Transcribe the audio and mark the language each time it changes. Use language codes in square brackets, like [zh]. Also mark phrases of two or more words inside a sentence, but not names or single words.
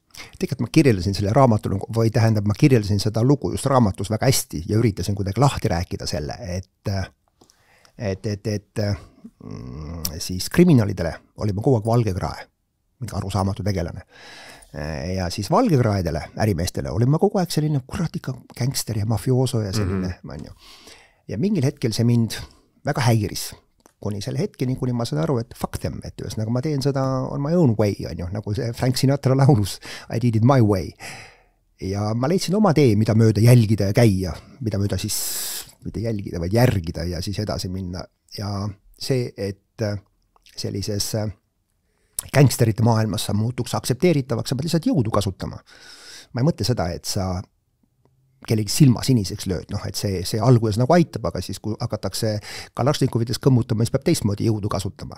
[et] Tegelikult ma kirjeldasin selle raamatu, või tähendab, ma kirjeldasin seda lugu just raamatus väga hästi ja üritasin kuidagi lahti rääkida selle, et siis kriminaalidele olime kogu aeg valgekrae, mingi arusaamatu tegelane. Ja siis valgekraedele, ärimeestele, olin ma kogu aeg selline kuratika gangster ja mafiooso ja selline, Ja mingil hetkel see mind väga häiris, kuni selle hetkeni, kuni ma saan aru, et [en] fuck them, [et] et ühesõnaga ma teen seda [en] on my own way, [et] nagu see Frank Sinatra laulus, [en] I did it my way. [et] Ja ma leidsin oma tee, mida mööda jälgida ja käia, mida mööda siis, mitte jälgida, vaid järgida ja siis edasi minna. Ja see, et sellises gangsterite maailmas sa muutuks aktsepteeritavaks, sa pead lihtsalt jõudu kasutama. Ma ei mõtle seda, et sa kellegi silma siniseks lööd, et see alguses nagu aitab, aga siis kui hakatakse Kalašnikovides kõmmutama, siis peab teistmoodi jõudu kasutama.